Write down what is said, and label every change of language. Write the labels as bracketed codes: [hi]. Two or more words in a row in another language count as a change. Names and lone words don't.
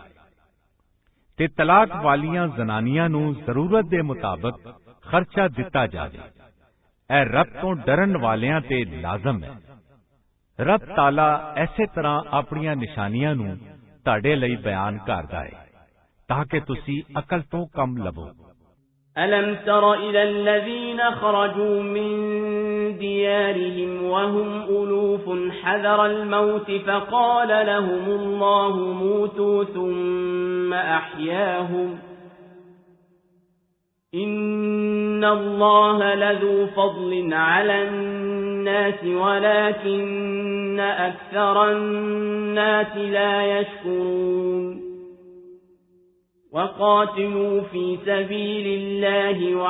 [pa] ਤੇ ਤਲਾਕ ਵਾਲੀਆਂ ਜ਼ਨਾਨੀਆਂ ਨੂੰ ਜ਼ਰੂਰਤ ਦੇ ਮੁਤਾਬਕ ਖਰਚਾ ਦਿੱਤਾ ਜਾਵੇ ਇਹ ਰੱਬ ਤੋਂ ਡਰਨ ਵਾਲਿਆਂ ਤੇ ਲਾਜ਼ਮ ਹੈ। ਰੱਬ ਤਾਲਾ ਐਸੇ ਤਰ੍ਹਾਂ ਆਪਣੀਆਂ ਨਿਸ਼ਾਨੀਆਂ ਨੂੰ ਤੁਹਾਡੇ ਲਈ ਬਿਆਨ ਕਰਦਾ ਹੈ ਤਾਂ ਕਿ ਤੁਸੀਂ ਅਕਲ ਤੋਂ ਕੰਮ ਲਵੋ। [ar] أَلَمْ تَرَ إِلَى الَّذِينَ خَرَجُوا مِنْ دِيَارِهِمْ وَهُمْ أُلُوفٌ حَذَرَ الْمَوْتِ فَقَالَ لَهُمُ اللَّهُ مُوتُوا ثُمَّ أَحْيَاهُمْ إِنَّ الله لذو فضل على الناس ولكن أكثر الناس لا يشكرون وقاتلوا في سبيل الله